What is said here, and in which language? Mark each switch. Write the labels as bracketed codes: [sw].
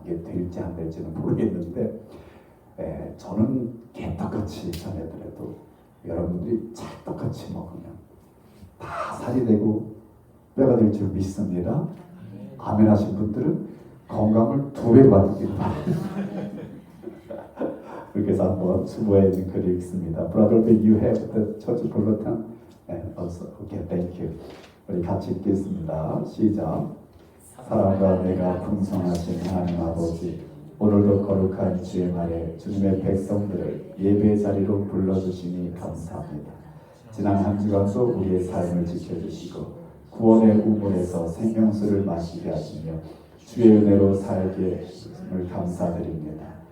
[ko] 이게 될지 안 될지는 모르겠는데 저는 개떡같이 전해드려도 여러분들이 찰떡같이 먹으면 다 살이 되고 뼈가 될 줄 믿습니다. 아멘 하신 분들은 건강을 2배 받기를 바랍니다. 그렇게 해서 한번 수고해 있는 글을 읽습니다. [en] Brother, will you have the church bulletin? Also, okay, thank you. [ko] 우리 같이 읽겠습니다. 시작. 사랑과 내가 풍성하신 하나님 아버지, 오늘도 거룩한 주의 날에 주님의 백성들을 예배 자리로 불러주시니 감사합니다. 지난 한 주간도 우리의 삶을 지켜주시고 구원의 우물에서 생명수를 마시게 하시며 주의 은혜로 살게 하심을 감사드립니다.